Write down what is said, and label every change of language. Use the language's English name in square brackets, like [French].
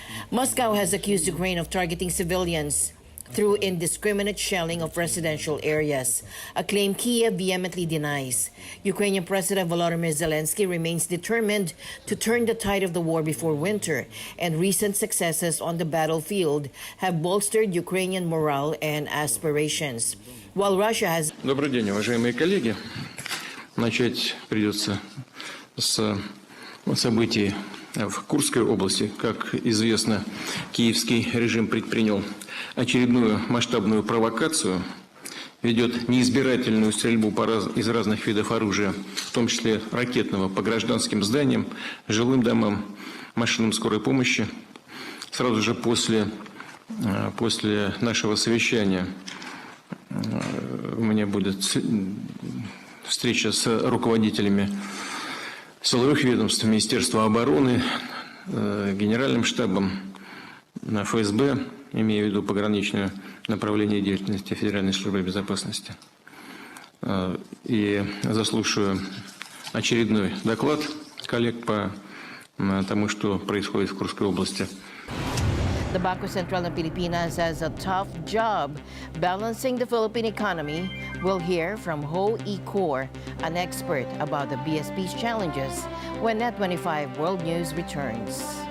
[English] Moscow has accused Ukraine of targeting civilians through indiscriminate shelling of residential areas, a claim Kiev vehemently denies. Ukrainian President Volodymyr Zelensky remains determined to turn the tide of the war before winter, and recent successes on the battlefield have bolstered Ukrainian morale and aspirations. While Russia has... [Russian] Добрый день, уважаемые коллеги. Начать придется с событий в Курской области. Как известно, киевский режим предпринял очередную масштабную провокацию, ведет неизбирательную стрельбу из разных видов оружия, в том числе ракетного, по гражданским зданиям, жилым домам, машинам скорой помощи. Сразу же после нашего совещания у меня будет встреча с руководителями силовых ведомств, Министерства обороны, Генеральным штабом, ФСБ, имея в виду пограничное направление деятельности Федеральной службы безопасности. И заслушаю очередной доклад коллег по тому, что происходит в Курской области. [English] The Bangko Sentral ng Pilipinas has a tough job balancing the Philippine economy. We'll hear from Ho E. Kor, an expert about the BSP's challenges, when Net25 World News returns.